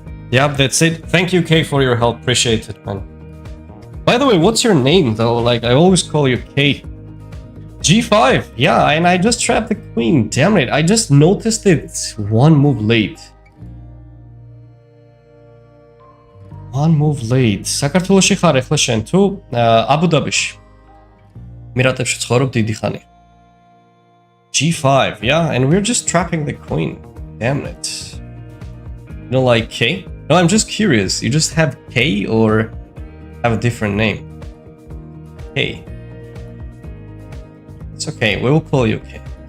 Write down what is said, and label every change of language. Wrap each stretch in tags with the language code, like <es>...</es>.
<en>Yep, that's it. Thank you, Kay, for your help. Appreciate it, man. By the way, what's your name, though? Like, I always call you Kay. G5. Yeah, and I just trapped the queen. Damn it. I just noticed it one move late. One move late.</en> <ka>საქართველოში ხარ ახლა შენ თუ აბუ-დაბიში? მირატებში ცხოვრობ დიდი ხანი.</ka> <en>G5. Yeah, and we're just trapping the queen. Damn it. You don't like K? No, I'm just curious. You just have K or have a different name? K. It's okay. We will call you K.</en>